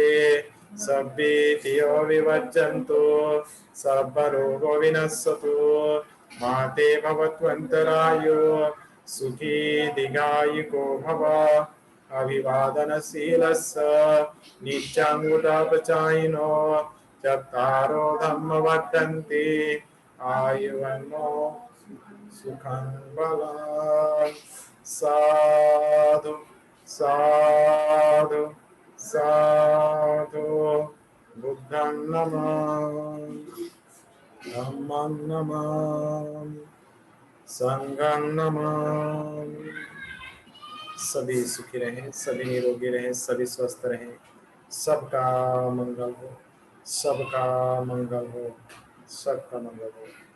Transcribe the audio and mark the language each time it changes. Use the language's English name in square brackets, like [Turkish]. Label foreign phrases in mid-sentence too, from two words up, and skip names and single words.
[Pali] सभ्येतियो विवर्जन्तु, सर्वरोगो विनश्यतु, माते भवत्वन्तरायो सुखी दीर्घायुको भव। अभिवादनशीलस्य नित्यं चत्वारो धम्म वर्धन्ते आयुर्वन्नो सुखं बलं। साधु साधु साधु। बुद्धं नमामि, धम्मं नमामि, संघं नमामि। [Hindi] सभी सुखी रहें, सभी निरोगी रहें, सभी स्वस्थ रहें। सबका मंगल हो, सबका मंगल हो, सबका मंगल हो।